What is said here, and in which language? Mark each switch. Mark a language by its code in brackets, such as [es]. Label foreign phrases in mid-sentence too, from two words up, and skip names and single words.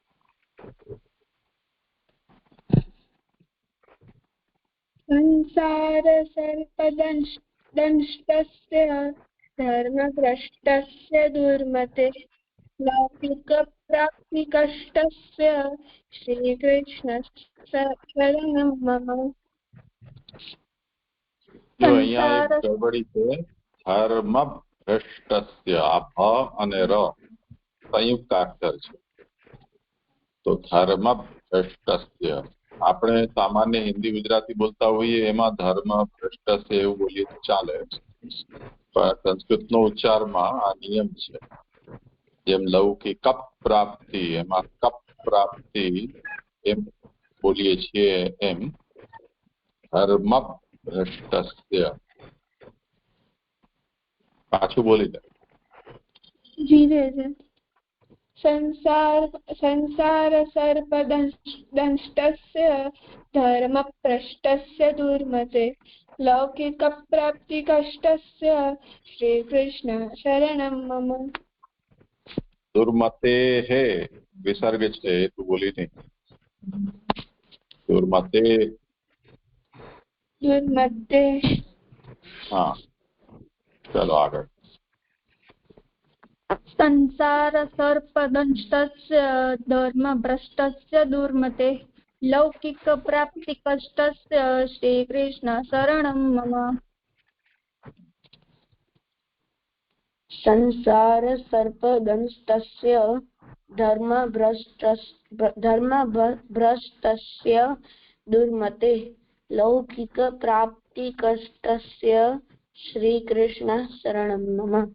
[sa] संसार सर्पदंष्टस्य धर्मभ्रष्टस्य दुर्मते लौकिक प्राप्ति कष्टस्य श्रीकृष्ण शरणं मम। [gu] जो अहिયાં [hi] एक गड़बड़ी [gu] છે [sa] धर्म भ्रष्टस्य [gu] આ ભ અને ર સંયુક્ત અક્ષર છે તો [sa] धर्म भ्रष्टस्य [gu] આપણે સામાન્ય હિન્દી ગુજરાતી બોલતા હોઈએ એમાં [sa] धर्म भ्रष्टस्य [gu] એવું બોલીએ તો ચાલે પણ સંસ્કૃતનો ઉચ્ચારમાં આ નિયમ છે જેમ [sa] लौकिक प्राप्ति [gu] એમાં કપ પ્રાપ્તિ એમ બોલીએ છીએ એમ [sa] धर्म भ्रष्टस्य [gu] પાછું બોલી દે [sa] ધીરે संसार सर्पदंष्टस्य धर्मभ्रष्टस्य दुर्मते लौकिक प्राप्ति कष्टस्य श्रीकृष्ण शरणं मम। [hi] दुर्मते है विसर्ग [gu] છે તું બોલી નહીં दुर्मते [hi] हाँ चलो आगे [sa] संसार सर्पदंष्टस्य धर्मभ्रष्टस्य दुर्मते लौकिक प्राप्ति कष्टस्य श्रीकृष्ण शरणं मम। संसार सर्पदंष्टस्य धर्मभ्रष्टस्य दुर्मते लौकिक प्राप्ति कष्टस्य श्रीकृष्ण शरणं मम।